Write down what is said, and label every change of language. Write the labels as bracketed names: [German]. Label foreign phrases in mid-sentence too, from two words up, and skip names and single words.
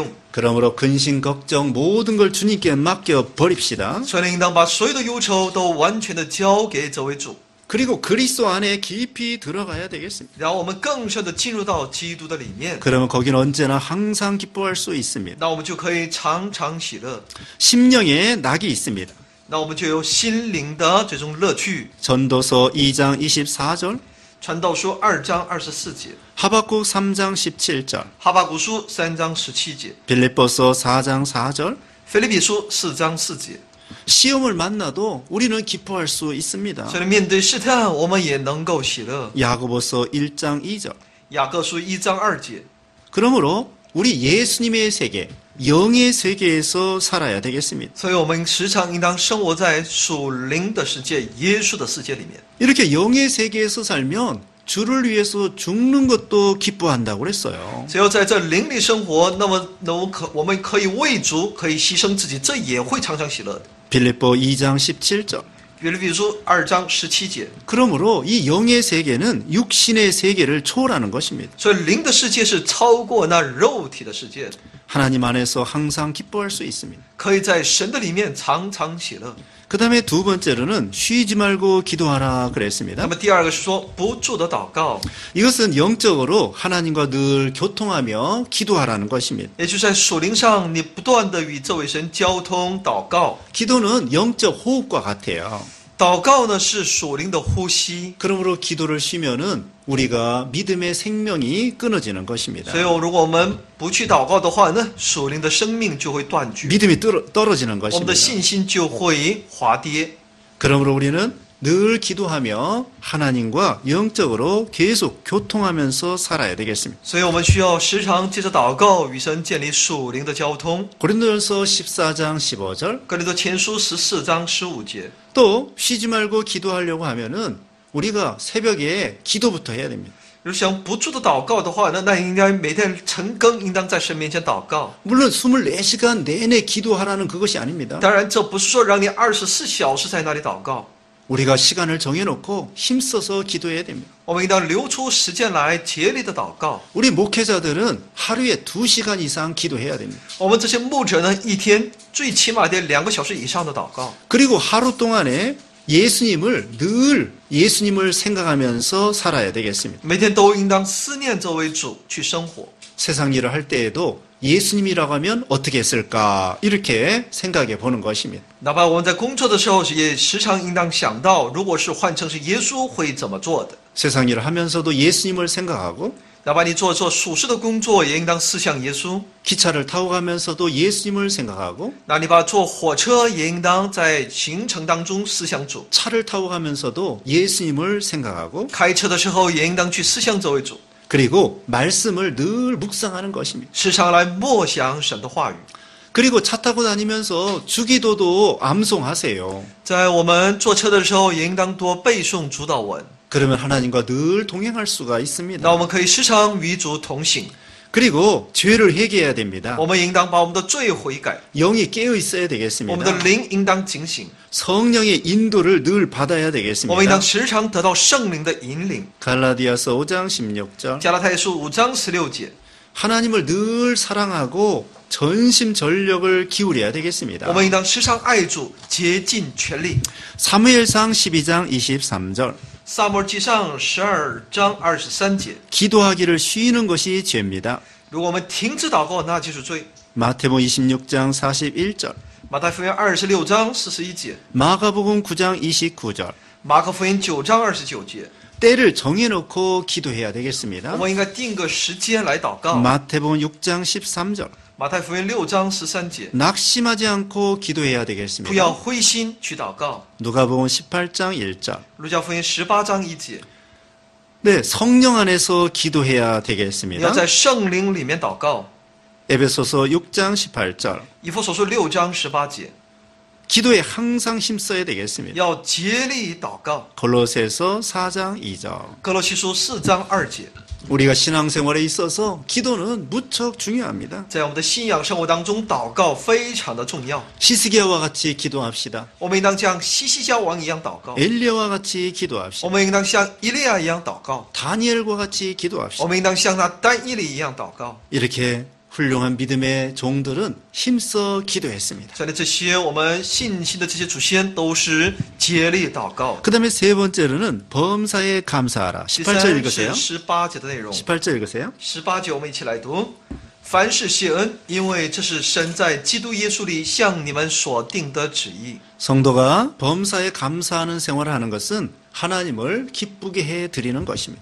[Korean] 그러므로 근심 걱정 모든 걸 주님께 맡겨 버립시다. [Chinese] 所以应当把所有的忧愁都完全的交给这位主， [Korean] 그리고 그리스도 안에 깊이 들어가야 되겠습니다. [Chinese] 然后我们更深的进入到基督的里面， [Korean] 그러면 거긴 언제나 항상 기뻐할 수 있습니다. [Chinese] 那我们就可以常常喜乐， [Korean] 심령에 낙이 있습니다. [Chinese] 那我们就有心灵的这种乐趣。 [Korean] 전도서 2장 24절, [Chinese] 传道书2章24节， [Korean] 하박국 3장 17절, [Chinese] 哈巴谷书3章17节， [Korean] 빌립보서 4장 4절. [Chinese] 腓立比书4章4节。 [Korean] 시험을 만나도 우리는 기뻐할 수 있습니다. [Chinese] 所以面对试探，我们也能够喜乐。 [Korean] 야고보서 1장 2절. [Chinese] 雅各书1章2节。 [Korean] 그러므로 우리 예수님의 세계, 영의 세계에서 살아야 되겠습니다. [Chinese] 所以我们时常应当生活在属灵的世界、耶稣的世界里面。 [Korean] 이렇게 영의 세계에서 살면 주를 위해서 죽는 것도 기뻐한다고 그랬어요. [Chinese] 只有在这灵里生活，那么我们可以为主，可以牺牲自己，这也会常常喜乐的。 [Korean] 빌립보 2장 17절. [Chinese] 腓立比书2章17节。 [Korean] 그러므로 이 영의 세계는 육신의 세계를 초월하는 것입니다. [Chinese] 所以灵的世界是超过那肉体的世界的， [Korean] 하나님 안에서 항상 기뻐할 수 있습니다. [Chinese] 可以在神的里面常常喜乐。 [Korean] 그 다음에 두 번째로는 쉬지 말고 기도하라 [Chinese] 那 [Korean] 그랬습니다. [Chinese] 么第二个是说不住的祷告， [Korean] 이것은 영적으로 하나님과 늘 교통하며 기도하라는 것입니다. [Chinese] 也就是在属灵上你不断的与这位神交通祷告。 [Korean] 기도는 영적 호흡과 같아요. [Chinese] 祷告呢是属灵的呼吸， [Korean] 그러므로 기도를 쉬면은 우리가 믿음의 생명이 끊어지는 것입니다. [Chinese] 所以如果我们不去祷告的话呢，属灵的生命就会断绝， [Korean] 믿음이 떨어지는 [Chinese] 我们 [Korean] 것입니다. [Chinese] 的信心就会滑跌。 [Korean] 그러므로 우리는 늘 기도하며 하나님과 영적으로 계속 교통하면서 살아야 되겠습니다. [Chinese] 所以我们需要时常借着祷告与神建立属灵的交通。 [Korean] 고린도전서 14장 15절. [Chinese] 哥林多前书14章15节。 [Korean] 또 쉬지 말고 기도하려고 하면은 우리가 새벽에 기도부터 해야 됩니다. [Chinese] 如果想不住的祷告的话呢，那应该每天晨更应当在神面前祷告。 [Korean] 물론 24시간 내내 기도하라는 그것이 아닙니다. [Chinese] 当然，这不是说让你24小时在那里祷告， [Korean] 우리가 시간을 정해놓고 힘써서 기도해야 됩니다. [Chinese] 我们应当留出时间来竭力的祷告。 [Korean] 우리 목회자들은 하루에 2시간 이상 기도해야 됩니다. [Chinese] 我们这些牧者呢，一天最起码得2个小时以上的祷告。 [Korean] 그리고 하루 동안에 늘 예수님을 생각하면서 살아야 되겠습니다. [Chinese] 每天都应当思念这位主去生活。 [Korean] 세상 일을 할 때에도 예수님이라고 하면 어떻게 했을까 이렇게 생각해 보는 것입니다. [Chinese] 哪怕我们在工作的时候，也时常应当想到，如果是换成是耶稣会怎么做的。 [Korean] 세상 일을 하면서도 예수님을 생각하고 [Chinese] 哪怕你做属世的工作，也应当思想耶稣。 [Korean] 기차를 타고 가면서도 예수님을 생각하고 [Chinese] 那你把坐火车也应当在行程当中思想主， [Korean] 차를 타고 가면서도 예수님을 생각하고 [Chinese] 开车的时候也应当去思想这位主， [Korean] 그리고 말씀을 늘 묵상하는 것입니다. [Chinese] 时常来默想神的话语。 [Korean] 그리고 차 타고 다니면서 주기도도 암송하세요. [Chinese] 在我们坐车的时候，也应当多背诵主祷文， [Korean] 그러면 하나님과 늘 동행할 수가 [Chinese] 那 [Korean] 있습니다. [Chinese] 我们可以时常与主同行。 [Korean] 그리고 죄를 회개해야 됩니다. [Chinese] 我们应当把我们的罪悔改， [Korean] 영이 깨어 있어야 [Chinese] 我们的 [Korean] 되겠습니다. [Chinese] 灵应当警醒， [Korean] 성령의 인도를 늘 받아야 [Chinese] 我们应 [Korean] 되겠습니다. [Chinese] 当时常得到圣灵的引领。 [Korean] 갈라디아서 5장 16절. [Chinese] 加拉太书5章16节， [Korean] 하나님을 늘 사랑하고 전심전력을 기울여야 [Chinese] 我 [Korean] 되겠습니다. [Chinese] 们应当时常爱主，竭尽全力。 [Korean] 사무엘상 12장 23절. [Chinese] 撒母耳记上12章23节， [Korean] 기도하기를 쉬는 것이 죄입니다. [Chinese] 如果我们停止祷告，那就是罪。 [Korean] 마태복음 26장 41절. [Chinese] 马太福音26章41节， [Korean] 마가복음 9장 29절. [Chinese] 马可福音9章29节， [Korean] 때를 정해놓고 기도해야 되겠습니다. [Chinese] 我们应该定个时间来祷告。 [Korean] 마태복음 6장 13절. [Chinese] 马太福音6章13节， [Korean] 낙심하지 않고 기도해야 [Chinese] 不要 [Korean] 되겠습니다. [Chinese] 灰心去祷告。 [Korean] 누가복음 18장 1절. [Chinese] 路加福音18章1节， [Korean] 네, 성령 안에서 기도해야 [Chinese] 你要 [Korean] 되겠습니다. [Chinese] 在圣灵里面祷告。 [Korean] 에베소서 6장 18절. [Chinese] 以弗所书6章18节， [Korean] 기도에 항상 힘써야 되겠습니다. [Chinese] 要竭力祷告。 [Korean] 골로새서 4장 2절. [Chinese] 哥罗西书4章2节， [Korean] 우리가 신앙생활에 있어서 기도는 무척 중요합니다. [Chinese] 在我们的信仰生活当中，祷告非常的重要。 [Korean] 히스기야와 같이 기도합시다. [Chinese] 我们应当像西西家王一样祷告， [Korean] 엘리야와 같이 [Chinese] 我 [Korean] 기도합시다. [Chinese] 们应当像以利亚一样祷告， [Korean] 다니엘과 같이 [Chinese] 我 [Korean] 기도합시다. [Chinese] 们应当像那但以理一样祷告。 [Korean] 이렇게 훌륭한 믿음의 종들은 힘써 기도했습니다. [Chinese] 这里这些我们信心的这些祖先都是竭力祷告。 [Korean] 그 다음에 세 번째로는 범사에 감사하라. [Chinese] 第 [Korean] 18절 [Chinese] 三 [Korean] 읽으세요. [Chinese] 是18节的内容。 [Korean] 18절 읽으세요. [Chinese] 18 节我们一起来读：凡事谢恩，因为这是神在基督耶稣里向你们所定的旨意。 [Korean] 성도가 범사에 감사하는 생활을 하는 것은 하나님을 기쁘게 해 드리는 것입니다.